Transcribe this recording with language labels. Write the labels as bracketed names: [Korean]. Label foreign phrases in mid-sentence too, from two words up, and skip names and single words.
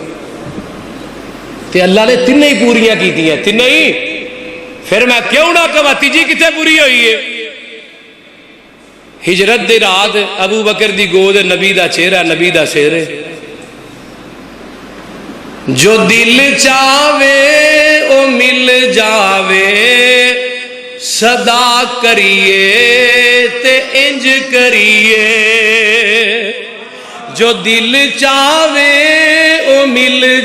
[Punjabi] تے اللہ نے تینوں ہی پوریاں کیتیاں تینوں ہی پھر میں کیوں نہ کہواں تیجی کتے پوری ہوئی ہے ہجرت دی رات ابو بکر دی گود نبی دا چہرہ نبی دا سر جو دل چاہے او مل جاوے صدا کریے تے انج کریے جو دل چاہے او مل